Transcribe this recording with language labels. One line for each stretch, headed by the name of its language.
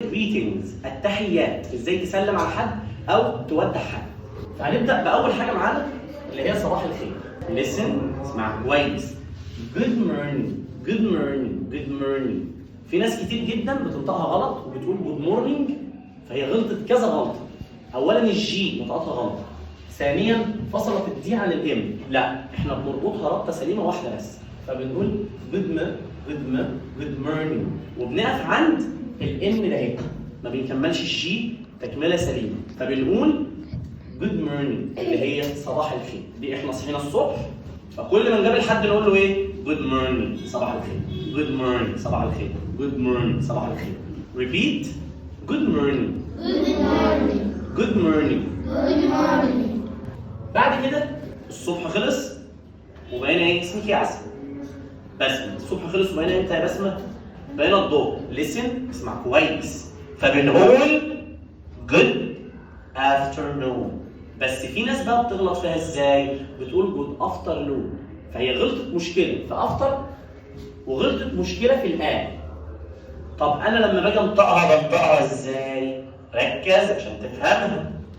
Arabic: greetings التحيات، ازاي تسلم على حد او تودع حد. فهنبدا باول حاجه معانا اللي هي صباح الخير. listen اسمع كويس.
English: good morning good morning good morning.
Arabic: في ناس كتير جدا بتنطقها غلط وبتقول
English: good morning،
Arabic: فهي غلطت كذا غلطه. اولا الجي نطقتها غلط، ثانيا فصلت الدي عن الام، لا احنا بنربطها ربطه سليمه واحده بس، فبنقول
English: good morning
Arabic: وبنقف عند الام ده اهي، ما بنكملش الجي تكمله سليمه، فبنقول good morning اللي هي صباح الخير. دي احنا صحينا الصبح فكل ما نقابل حد نقول له ايه؟
English: good morning
Arabic: صباح الخير، good morning صباح الخير، good morning صباح الخير.
English: repeat good morning good morning good morning good morning.
Arabic: بعد كده الصبح خلص وبقينا ايه؟ اسمك يا عسل. بسمة. الصبح خلص وبقينا امتى يا بسمة؟ بقينا الضوء. listen اسمع كويس. فبنقول
English: good afternoon.
Arabic: بس في ناس بقى بتغلط فيها ازاي؟ بتقول
English: good afternoon،
Arabic: فهي غلطت مشكلة في after وغلطت مشكلة في الآن. طب أنا لما باجي أنطقها بنطقها ازاي؟ ركز عشان تفهمها.